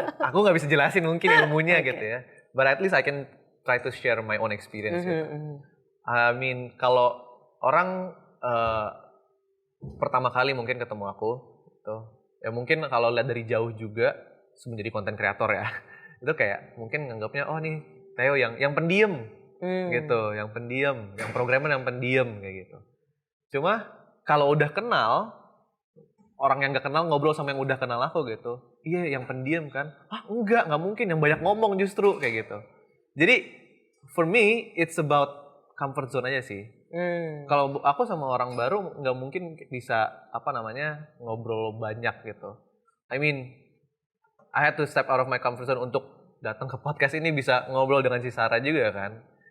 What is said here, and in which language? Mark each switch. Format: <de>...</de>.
<id>Aku nggak bisa jelasin mungkin ilmunya gitu ya.</id> <en>But at least I can try to share my own experience.</en> <id>I mean, kalau orang pertama kali mungkin ketemu aku, gitu, ya mungkin kalau lihat dari jauh juga menjadi konten kreator ya, itu kayak mungkin nganggapnya oh nih Theo yang pendiam, gitu, yang pendiam, yang programmer yang pendiam kayak gitu. Cuma kalau udah kenal orang yang gak kenal ngobrol sama yang udah kenal aku gitu, iya yang pendiam kan? Nggak mungkin, yang banyak ngomong justru kayak gitu.</id> <en>Jadi for me it's about comfort zone</en> <id>aja sih. Kalau aku sama orang baru nggak mungkin bisa ngobrol banyak gitu.</id> <en>I mean I had to step out of my comfort zone</en> <id>untuk datang ke podcast ini bisa ngobrol dengan si Sarah juga kan.</id>